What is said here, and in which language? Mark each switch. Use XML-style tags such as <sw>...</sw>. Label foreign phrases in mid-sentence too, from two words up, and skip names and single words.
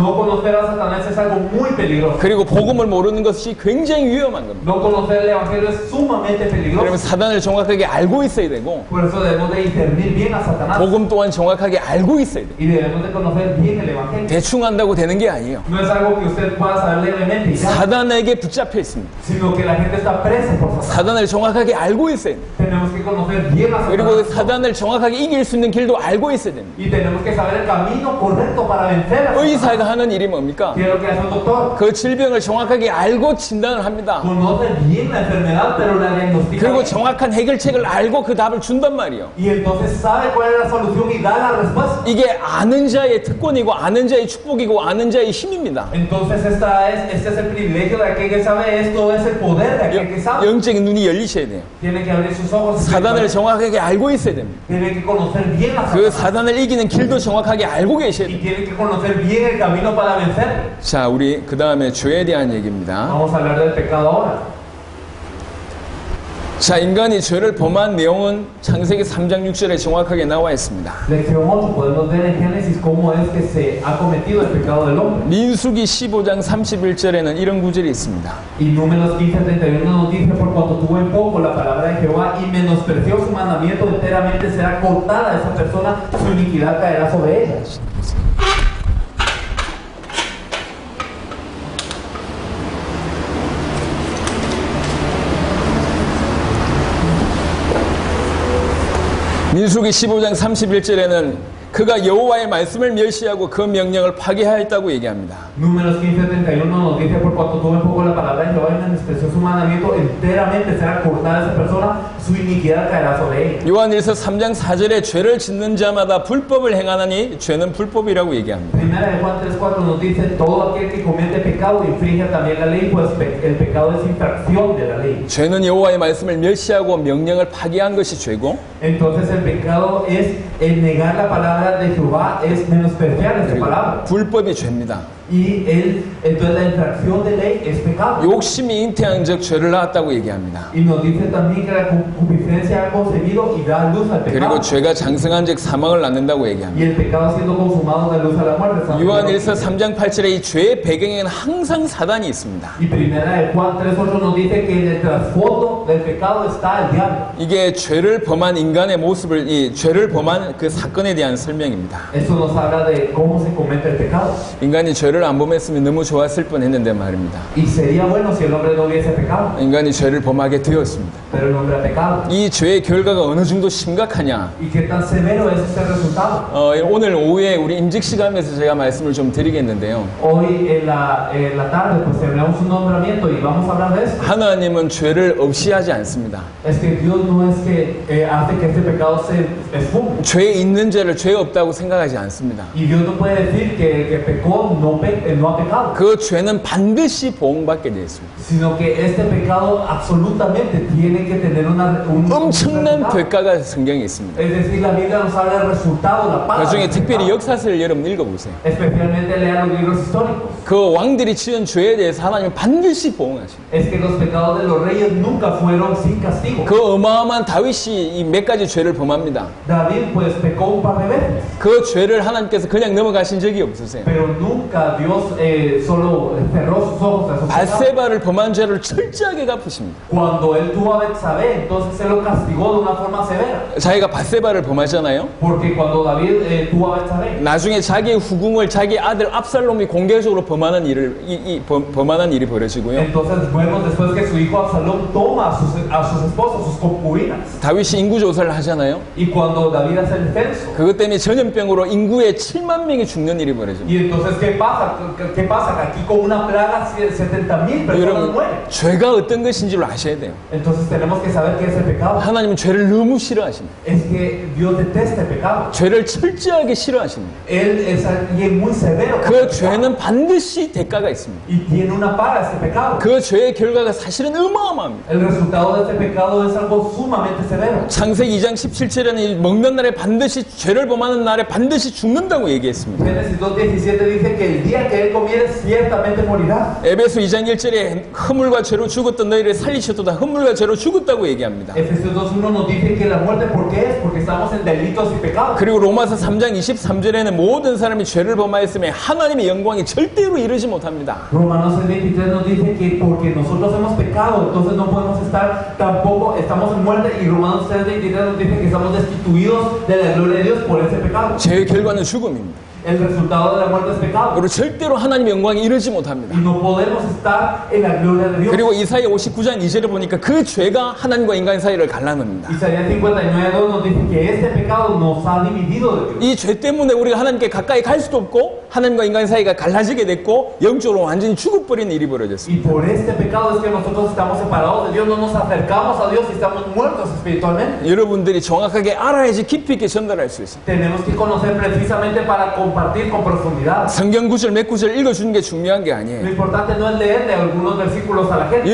<es>No conocer a Satanás es algo muy peligroso.</es> <ko>그리고 복음을 모르는 것이 굉장히 위험한 겁니다.</ko> <es>No conocer el Evangelio es sumamente</es> <ko>그러면</ko> <es>peligroso.</es> <ko>사단을 정확하게 알고 있어야 되고</ko> <es>Por eso debemos de discernir bien a Satanás</es> <ko>복음 또한 정확하게 알고 있어야 돼요.</ko> <es>y debemos de conocer bien el Evangelio.</es> <ko>대충 한다고 되는 게 아니에요.</ko> <es>No es algo que usted pueda saber levemente y ya,</es> <ko>사단에게 붙잡혀 있습니다.</ko> <es>sino que la gente está presa por Satanás.</es> <ko>사단을 정확하게 알고 있어야 돼요.</ko> <es>Tenemos que conocer bien a</es> <ko>그리고</ko> <es>Satanás</es> <ko>사단을 정확하게 이길 수 있는 길도 알고 있어야 됩니다.</ko> <es>y tenemos que saber el camino correcto para vencer a Satanás.</es> <ko>의사가 하는 일이 뭡니까?</ko> <es>¿Qué es lo que hace un doctor?</es> <ko>그 질병을 정확하게 알고 진단을 합니다.</ko> <es>Conoce bien la enfermedad, pero la diagnostica</es> <ko>그리고</ko> <es>bien.</es> <ko>정확한 해결책을 알고 그 답을 준단 말이에요.</ko> <es>Y entonces sabe cuál es la solución y da la respuesta.</es> <ko>이게 아는 자의 특권이고 아는 자의 축복이고 아는 자의 힘입니다.</ko> <es>Entonces este es el privilegio de aquel que sabe, esto es el poder de aquel que sabe.</es> <ko>영적인 눈이 열리셔야 돼요.</ko> <es>Tiene que abrir sus ojos.</es> <ko>사단을 정확하게 알고 있어야 됩니다.</ko> <es>Tiene que conocer bien a</es> <ko>그</ko> <es>Satanás.</es> <ko>사단을 이기는 길도 정확하게 알고 계셔야</ko> <es>Y</es> <ko>돼요.</ko> <es>tiene que conocer bien el camino para vencer.</es> <ko>자, 우리 그 다음에 죄에 대한 얘기입니다.</ko> <es>Vamos a hablar del pecado ahora.</es> <ko>자, 인간이 죄를 범한 내용은 창세기 3장 6절에 정확하게 나와 있습니다.</ko> <es>Lección 8. Podemos ver en Génesis cómo es que se ha cometido el pecado del hombre.</es> <ko>민수기 15장 31절에는 이런 구절이 있습니다.</ko> <es>Y Números 15:31 nos dice: por cuanto tuvo en poco la palabra de Jehová y menospreció su mandamiento, enteramente será cortada esa persona, su iniquidad caerá sobre ella.</es> <ko>민수기 15장 31절에는 그가 여호와의 말씀을 멸시하고 그 명령을 파괴하였다고 얘기합니다.</ko> <es>Números 15:31 nos dice: por cuanto tuvo en poco la palabra de Jehová y menospreció su mandamiento, enteramente será cortada esa persona, su iniquidad caerá sobre ella.</es> <ko>요한일서 3장 4절에 죄를 짓는 자마다 불법을 행하나니 죄는 불법이라고 얘기합니다.</ko> <es>Primera de Juan 3:4 nos dice: todo aquel que comete pecado infringe también la ley, pues el pecado es infracción de la ley.</es> <ko>죄는 여호와의 말씀을 멸시하고 명령을 파괴한 것이 죄고</ko> <es>Entonces el pecado es el negar la palabra de Jehová, es menospreciar esa palabra.</es> <ko>불법이 죄입니다.</ko> <es>Y entonces la infracción de ley es pecado.</es> <ko>욕심이 잉태한 즉 죄를 낳았다고 얘기합니다.</ko> <es>Y nos dice también que la concupiscencia ha concebido y da luz al pecado.</es> <ko>그리고 죄가 장성한 즉 사망을 낳는다고</ko> <es>Y</es> <ko>얘기합니다.</ko> <es>el pecado siendo consumado da luz a la muerte.</es> <ko>요한일서 3장 8절에 이 죄의 배경에는 항상 사단이 있습니다.</ko> <es>Y primera de Juan 3:8 nos dice que en el trasfondo del pecado está el diablo.</es> <ko>이게 죄를 범한 인간의 모습을 이 죄를 범한 그 사건에 대한 설명입니다.</ko> <es>Eso nos habla de cómo se comete el pecado.</es> <ko>인간이 죄를 안 범했으면 너무 좋았을 뻔했는데 말입니다.</ko> <es>Y sería bueno si el hombre no hubiese pecado,</es> <ko>인간이 죄를 범하게 되었습니다.</ko> <es>pero el hombre ha pecado.</es> <ko>이 죄의 결과가 어느 정도 심각하냐?</ko> <es>¿Y qué tan severo es ese resultado?</es> <ko>오늘 오후에 우리 임직 시간에서 제가 말씀을 좀 드리겠는데요.</ko> <es>Hoy en la tarde pues celebramos un nombramiento y vamos a hablar de esto.</es> <ko>하나님은 죄를 없이 하지 않습니다.</ko> <es>Es que Dios no es que hace que este pecado se esfume.</es> <ko>죄 있는 죄를 죄 없다고 생각하지 않습니다.</ko> <es>Y Dios no puede decir que el que pecó no ha pecado,</es> <ko>그 죄는 반드시 보응받게 되어 있습니다.</ko> <es>sino que este pecado absolutamente tiene que tener un</es> <ko>엄청난</ko> <es>resultado.</es> <ko>대가가 성경에 있습니다.</ko> <es>Es decir, la Biblia nos habla del resultado, la paga.</es> <ko>그 중에</ko> <es>del</es> <ko>특별히</ko> <es>pecado.</es> <ko>역사서를 여러분 읽어보세요.</ko> <es>Especialmente lean los libros históricos.</es> <ko>그 왕들이 지은 죄에 대해서 하나님은 반드시 보응하십니다.</ko> <es>Es que los pecados de los reyes nunca fueron sin castigo.</es> <ko>그 어마어마한 다윗이 이 몇 가지 죄를 범합니다.</ko> <es>David pues pecó un par de veces,</es> <ko>그 죄를 하나님께서 그냥 넘어가신 적이 없으세요.</ko> <es>pero nunca Dios solo cerró sus ojos a esos pecados.</es> <ko>바세바를 범한 죄를 철저하게 갚으십니다.</ko> <es>Cuando él tuvo a Betsabé, entonces se lo castigó de una forma severa.</es> <ko>자기가 바세바를 범하잖아요.</ko> <es>Porque cuando David tuvo a Betsabé,</es> <ko>나중에 자기의 후궁을 자기 아들 압살롬이 공개적으로 범하는 범하는 일이 벌어지고요.</ko> <es>entonces vemos después que su hijo Absalón toma a sus esposas, sus concubinas.</es> <ko>다윗이 인구 조사를 하잖아요.</ko> <es>Y cuando David hace el censo,</es> <ko>그것 때문에 전염병으로 인구의 7만 명이 죽는 일이 벌어집니다.</ko> <es>y entonces ¿qué pasa? ¿Qué pasa? Que aquí con una plaga 70,000 personas</es> <ko>여러분,</ko> <es>mueren.</es> <ko>죄가 어떤 것인지를 아셔야 돼요.</ko> <es>Entonces tenemos que saber qué es el pecado.</es> <ko>하나님은 죄를 너무 싫어하십니다.</ko> <es>Es que Dios detesta el pecado.</es> <ko>죄를 철저하게 싫어하십니다.</ko> <es>Él es alguien muy severo.</es> <ko>그 죄는 반드시 대가가 있습니다.</ko> <es>Y tiene una paga este pecado.</es> <ko>그 죄의 결과가 사실은 어마어마합니다.</ko> <es>El resultado de este pecado es algo sumamente severo.</es> <ko>창세기 2장 17절에는 먹는 날에 반드시 죄를 범하는 날에 반드시 죽는다고 얘기했습니다.</ko> <es>Génesis 2:17 dice que el día que él comiere ciertamente morirá.</es> <ko>에베소 2장 1절에 허물과 죄로 죽었던 너희를 살리셨도다. 허물과 죄로 죽었다고 얘기합니다.</ko> <es>Efesios 2:1 nos dice que la muerte, ¿por qué es? Porque estamos en delitos y pecados.</es> <ko>그리고 로마서 3장 23절에는 모든 사람이 죄를 범하였으며 하나님의 영광이 절대로 이르지 못합니다.</ko> <es>Romanos 6:23 nos dice que porque nosotros hemos pecado, entonces no podemos estar tampoco, estamos en muerte. Y Romanos 6:23 nos dice que estamos destituidos de la gloria de Dios por ese pecado.</es> <ko>죄의 결과는 죽음입니다.</ko> <es>El resultado de la muerte es pecado.</es> <ko>그리고 절대로 하나님의 영광이 이르지 못합니다.</ko> <es>Y no podemos estar en la gloria de Dios.</es> <ko>그리고 이사야 59장 2절에 보니까 그 죄가 하나님과 인간 사이를 갈라놓습니다.</ko> <es>Isaías 59:2 nos dice que este pecado nos ha dividido de Dios.</es> <ko>이 죄 때문에 우리가 하나님께 가까이 갈 수도 없고 하나님과 인간 사이가 갈라지게 됐고 영적으로 완전히 죽어버리는 일이 벌어졌습니다.</ko> <es>Y por este pecado es que nosotros estamos separados de Dios, no nos acercamos a Dios y estamos muertos espiritualmente.</es> <ko>여러분들이 정확하게 알아야지 깊이 있게 전달할 수 있습니다.</ko> <es>Tenemos que conocer precisamente para compartir con profundidad.</es> <ko>성경 구절 몇 구절 읽어주는 게 중요한 게</ko> <es>Lo</es> <ko>아니에요.</ko> <es>importante no es leerle algunos versículos a la gente.</es>